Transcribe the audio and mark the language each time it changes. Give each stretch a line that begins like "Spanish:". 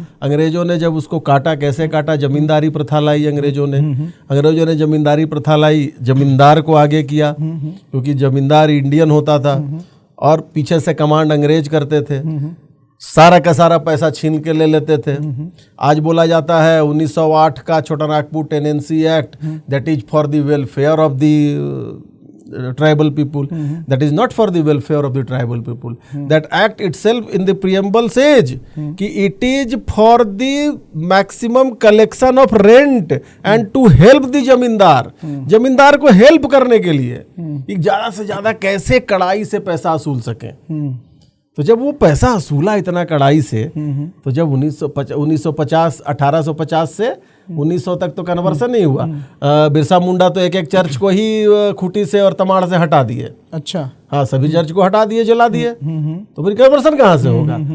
Hindi: अंग्रेजों ने जब उसको काटा, कैसे काटा? जमींदारी प्रथा लाई अंग्रेजों ने जमींदारी प्रथा लाई, जमींदार को आगे किया, क्योंकि जमींदार इंडियन होता था और पीछे से कमांड अंग्रेज करते थे, सारा का सारा पैसा छीन के ले लेते थे। आज बोला जाता है 1908 का छोटा Nagpur tenancy act,
English: That is for the welfare of the tribal people, that is not for the welfare of the tribal people. That act itself in the preamble says कि it is for the maximum collection of rent and to help the zamindar,
Hindi: जमींदार को help करने के लिए ज्यादा से ज्यादा कैसे कड़ाई से पैसा असूल सके। तो जब वो पैसा असूला इतना कड़ाई से, तो जब 1950 1850 से 1900 तक तो कन्वर्सन नहीं हुआ। बिरसा मुंडा तो एक एक चर्च को ही खूंटी से और तमाड़ से हटा दिए। अच्छा, हाँ, सभी चर्च को हटा दिए, जला दिए, तो फिर कन्वर्सन कहाँ से होगा?